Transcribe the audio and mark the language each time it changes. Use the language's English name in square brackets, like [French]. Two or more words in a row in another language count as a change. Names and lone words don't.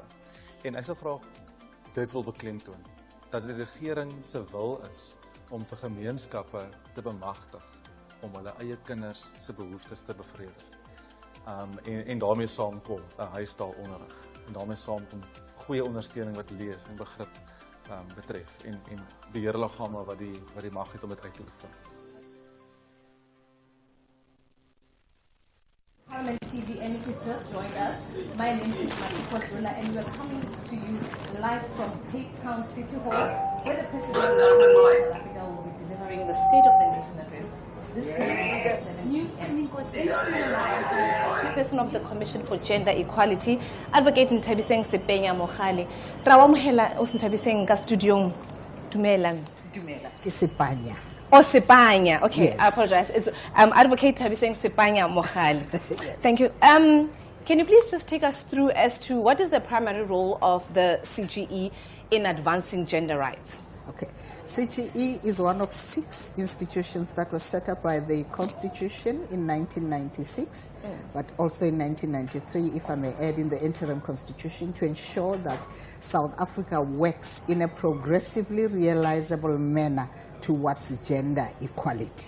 [Afrikaans] En ek sal graag dit wil beklemtoon, dat die regering se wil is om vir gemeenskappe te bemagtig om hulle eie kinders se behoeftes te bevredig. En daarmee saamkom 'n huistaalonderrig. En daarmee saamkom goeie ondersteuning wat lees en begrip betref en beheerliggame wat die mag het om dit uit te oefen. [English] Parliament TV, and if you just joined us, my name is Matikwa and we're coming to you live from Cape Town City Hall, where the President of South Africa will be delivering the State of the Nation address. This News Team Chairperson of the Commission for Gender Equality, Advocate Ntabiseng Sepenya Mohale. Rawamhela Osintabiseng ka studio Dumelang. Sepanya. Oh, Sepanya. Okay, Yes. I apologize. It's Advocate Ntabiseng Sepenya Mohale. Thank you. Can you please just take us through as to what is the primary role of the CGE in advancing gender rights? Okay. CGE is one of 6 institutions that was set up by the Constitution in 1996, but also in 1993, if I may add, in the interim Constitution, to ensure that South Africa works in a progressively realizable manner towards gender equality.